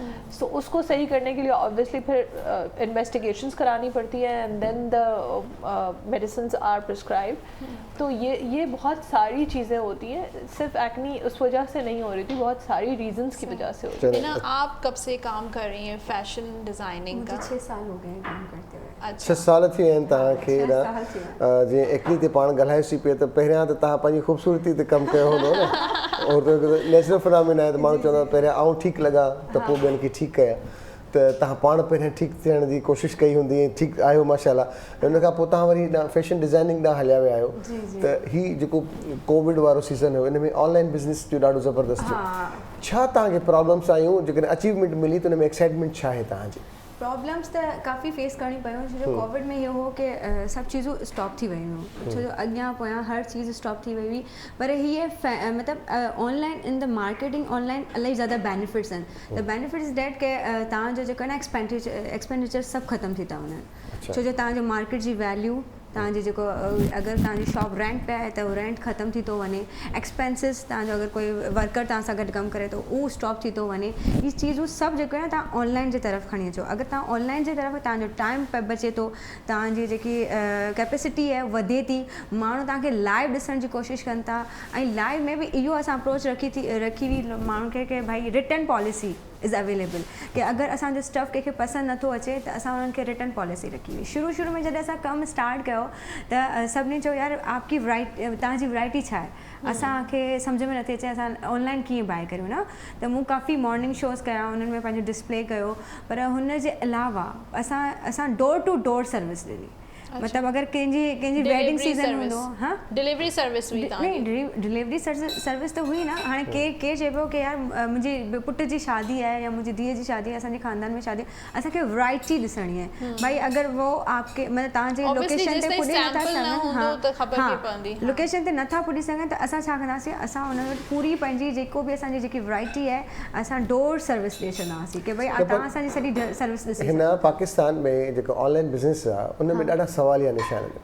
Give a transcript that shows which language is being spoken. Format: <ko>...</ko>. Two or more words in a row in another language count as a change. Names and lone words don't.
<ur>سو اس کو صحیح کرنے کے لیے آبویسلی پھر انویسٹیگیشنز کرانی پڑتی ہے</ur> <en>and then the medicines are prescribed.</en> <ur>تو یہ بہت ساری چیزیں ہوتی ہیں، صرف ایکنی اس وجہ سے نہیں ہو رہی تھی، بہت ساری ریزنز کی وجہ سے ہوتی ہے. نا آپ کب سے کام کر رہی ہیں</ur> <en>fashion designing</en> <ur>का? 6 سال ہو گئے کام کرتے ہوئے. अच्छा,</ur> <sd>6 साल थी आहिनि तव्हांखे न, जीअं एक्नी ते पाण ॻाल्हाएसी पिए त पहिरियां त तव्हां पंहिंजी ख़ूबसूरती ते कमु कयो हूंदो न, और</sd> <en>natural phenomena</en> <sd>आहे त माण्हू चवंदा पहिरियां आउं ठीकु लॻा त पोइ ॿियनि खे ठीकु कया, त तव्हां पाण पहिरियां ठीकु थियण जी कोशिशि कई हूंदी, ठीकु आहियो माशाल्लाह, उन खां पोइ तव्हां वरी फैशन डिज़ाइनिंग ॾांहुं हलिया विया आहियो। त हीउ जेको कोविड वारो सीज़न हुयो इन में</sd> <en>online business</en> <sd>जो ॾाढो ज़बरदस्त हुयो, छा तव्हांखे प्रॉब्लम्स आयूं, जेकॾहिं अचीवमेंट मिली त उन में एक्साइटमेंट छा आहे तव्हांजी? प्रॉब्लम्स त काफ़ी फेस करणी पियूं, छो जो कोविड में इहो हो कि सभु चीज़ूं स्टॉप थी वियूं हुयूं, छो जो अॻियां पोयां हर चीज़ स्टॉप थी वई हुई। पर हीअ मतिलबु</sd> <en>online in the marketing online</en> <sd>इलाही ज़्यादा बेनिफिट्स आहिनि। त बेनिफिट्स डेट के तव्हांजो जेको आहे न एक्सपेंडिचर सभु ख़तमु थी था वञनि, छो जो तव्हांजो मार्केट जी वैल्यू, तव्हांजी जेको अगरि तव्हांजी</sd> <en>shop rent</en> <sd>पे आहे त उहो रेंट ख़तमु थी थो वञे, एक्सपेंसिस तव्हांजो अगरि कोई वर्कर तव्हां सां गॾु कमु करे त उहो स्टॉप थी थो वञे। इहे चीज़ूं सभु जेको आहे तव्हां ऑनलाइन जे तरफ़ खणी अचो। अगरि तव्हां ऑनलाइन जे तरफ़ तव्हांजो टाइम बचे थो, तव्हांजी जेकी कैपेसिटी आहे वधे थी, माण्हू तव्हांखे लाइव ॾिसण जी कोशिशि कनि था, ऐं लाइव में बि इहो असां अप्रोच रखी हुई माण्हुनि खे कि भाई</sd> <en>return policy is available,</en> <sd>कि अगरि असांजो स्टफ़ कंहिंखे पसंदि नथो अचे त असां उन्हनि खे</sd> <en>return policy</en> <sd>रखी हुई। शुरू में जॾहिं असां कमु स्टार्ट कयो त सभिनी चयो यार आपकी तव्हांजी वैराइटी छा आहे, असांखे सम्झ में नथी अचे असां ऑनलाइन कीअं बाए करियूं न। त मूं काफ़ी</sd> <en>morning shows</en> <sd>कया, उन्हनि में पंहिंजो डिस्प्ले कयो, पर हुन जे अलावा असां</sd> <en>door to door service</en> <sd>ॾिनी। मतलब अगर कंहिंजी</sd> <en>wedding season</en> <sd>हूंदो, हाँ</sd> <en>delivery service</en> <ur>हुई نہیں,</ur> <en>delivery service</en> <ur>تو ہوئی نا.</ur> <sd>हाणे के चए पियो कि यार मुंहिंजे पुट जी शादी आहे या मुंहिंजी धीअ जी शादी आहे, असांजे ख़ानदान में शादी आहे, असांखे वैरायटी ॾिसणी आहे। भाई अगरि</sd> <ur>وہ آپ کے مطلب</ur> <sd>तव्हांजे लोकेशन ते पुॼी नथा सघनि, हाँ लोकेशन ते नथा पुॼी सघनि त असां छा कंदासीं, असां उन वटि पूरी पंहिंजी जेको बि असांजी जेकी वैरायटी आहे असां</sd> <en>door service</en> <sd>ॾेई छॾंदासीं कि भाई तव्हां असांजी सॼी सर्विस ॾिसी। हिन पाकिस्तान में जेको</sd> <en>online business</en> <sd>आहे उन में ॾाढा सवालिया निशान आहिनि।</sd>